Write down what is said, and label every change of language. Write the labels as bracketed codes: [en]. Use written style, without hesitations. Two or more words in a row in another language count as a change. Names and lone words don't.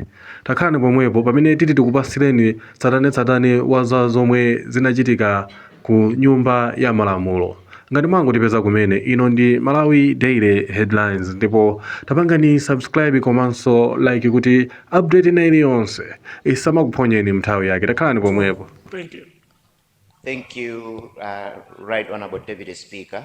[ny] Takhani pomwepo pamene titi tikupasireni tsatanetsatane wa za zomwe zinachitika ku nyumba ya malamulo. Ngati mwangotipeza kumene ino ndi Malawi Daily Headlines ndipo tapangani subscribe komanso like kuti update ina iliyonse isamakuphonyeni mnthawi yake. Takhani pomwepo. [en] Thank you. Thank you, Right Honorable Deputy Speaker.